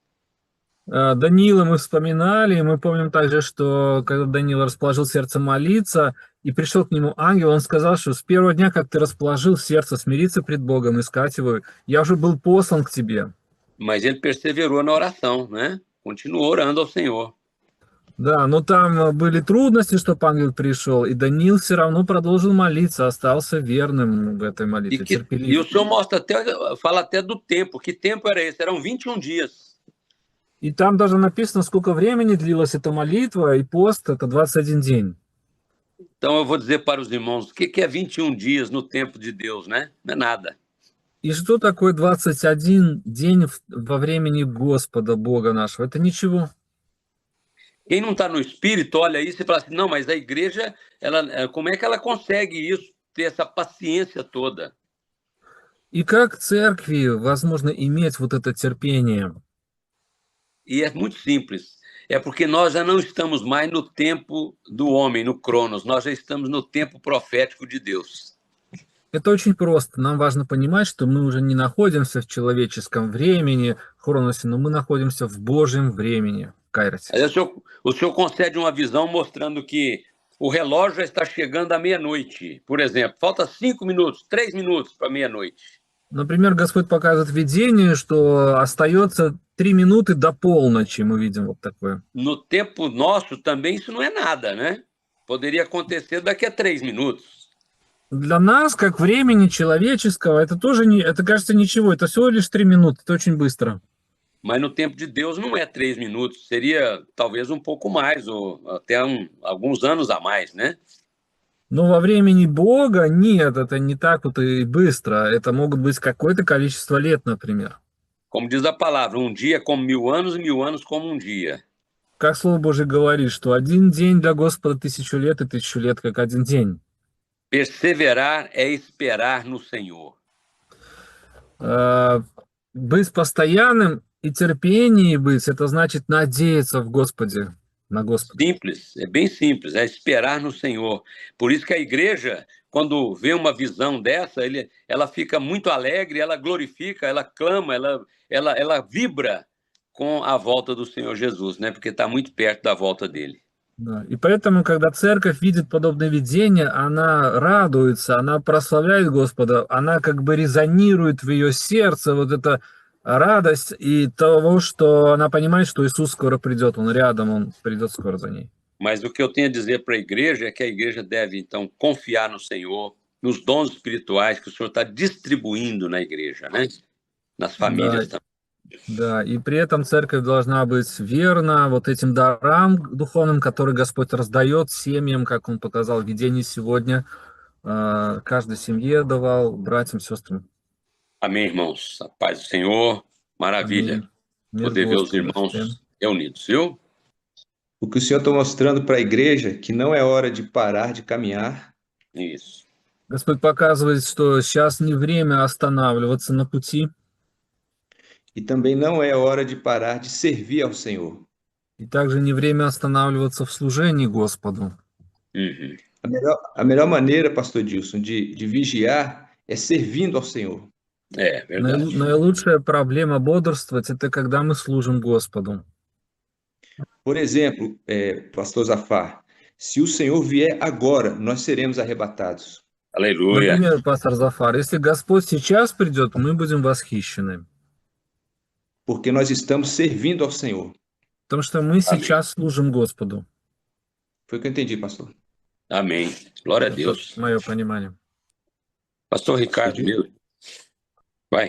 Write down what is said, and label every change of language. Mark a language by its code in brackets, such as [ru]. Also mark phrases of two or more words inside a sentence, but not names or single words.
[ru] Даниила мы вспоминали, и мы помним также, что когда Даниил расположил сердце молиться, и пришел к нему ангел, он сказал, что с первого дня, как ты расположил сердце смириться пред Богом, искать Его, я уже был послан к тебе. [pt] Mas ele perseverou na oração, né? Continuou orando ao Senhor. [ru] Да, но там были трудности, чтобы ангел пришел, и Даниил все равно продолжил молиться, остался верным в этой молитве, [pt] E o [ru] терпеливым. [pt] Senhor mostra fala até do tempo. Que tempo era esse? Eram 21 dias. [ru] И там даже написано, сколько времени длилась эта молитва, и пост, это 21 день. [pt] Então eu vou dizer para os irmãos, o que é 21 dias no tempo de Deus, né? Não é nada. [ru] И что такое 21 день во времени Господа, Бога нашего? Это ничего. [pt] Quem não está no Espírito olha isso e fala assim, não, mas a igreja, como é que ela consegue isso, ter essa paciência toda? [ru] И как церкви возможно иметь вот это терпение? [pt] E é muito simples. É porque nós já não estamos mais no tempo do homem, no Cronos. Nós já estamos no tempo profético de Deus. [ru] Это очень просто. Нам важно понимать, что мы уже не находимся в человеческом времени, Хроносе, но мы находимся в Божьем времени, Кайросе. [pt] Aí o senhor concede uma visão mostrando que o relógio já está chegando à meia-noite. Por exemplo, falta 5 minutos, 3 minutos para meia-noite. [ru] Например, Господь показывает видение, что остается 3 минуты до полночи, мы видим вот такое. [pt] No tempo nosso também isso não é nada, né? Poderia acontecer daqui a 3 minutos. [ru] Для нас, как времени человеческого, это тоже не, это кажется ничего, это всего лишь 3 минуты, это очень быстро. [pt] Mas no tempo de Deus não é 3 minutos, seria talvez um pouco mais, ou até alguns anos a mais, né? [ru] Но во времени Бога нет, это не так вот и быстро, это могут быть какое-то количество лет, например. [pt] Como diz a palavra, um dia como 1000 anos e 1000 anos como um dia. [ru] Как Слово Божие говорит, что один день для Господа 1000 лет, и 1000 лет как один день. [pt] Perseverar é esperar no Senhor. [ru] Быть постоянным и терпение быть, это значит надеяться в Господе, на Господа. [pt] Simples, é bem simples, é esperar no Senhor. Por isso que a igreja, quando vê uma visão dessa, ela fica muito alegre, ela glorifica, ela clama, ela vibra com a volta do Senhor Jesus, né? Porque está muito perto da volta dele. [ru] Да. И поэтому, когда церковь видит подобное видение, она радуется, она прославляет Господа, она как бы резонирует в ее сердце вот эта радость и того, что она понимает, что Иисус скоро придет, Он рядом, Он придет скоро за ней. [pt] Mas o que eu tenho a dizer para a igreja é que a igreja deve, então, confiar no Senhor, nos dons espirituais que o Senhor está distribuindo na igreja, né? Nas famílias também. [ru] Да, и при этом церковь должна быть верна вот этим дарам духовным, которые Господь раздает семьям, как Он показал в видении сегодня, каждой семье давал, братьям, сестрам. [pt] Amém, irmãos. A paz do Senhor. Maravilha. [ru] Amém. Мир [pt] Poder ver os [ru] Господа [pt] irmãos [ru] всем. [pt] reunidos, viu? O que o Senhor está mostrando para a igreja que não é hora de parar de caminhar, Isso. [ru] Господь показывает, что сейчас не время останавливаться на пути, [pt] e também não é hora de parar de servir ao Senhor. [ru] и также не время останавливаться в служении Господу. Uhum. [pt] A melhor maneira, pastor Dilson, de vigiar é servindo ao Senhor. É, verdade. [ru] Наилучшая проблема бодрствовать — это когда мы служим Господу. [pt] Por exemplo, pastor Zafar, se o Senhor vier agora, nós seremos arrebatados. Aleluia. [ru] Например, пастор Зафар, если Господь сейчас придет, мы будем восхищены, [pt] Porque nós estamos servindo ao Senhor. [ru] потому что мы сейчас служим Господу. [pt] Foi o que eu entendi, pastor. Amém. Glória a Deus. [ru] Мое понимание. [pt] Pastor Ricardo, meu. Vai.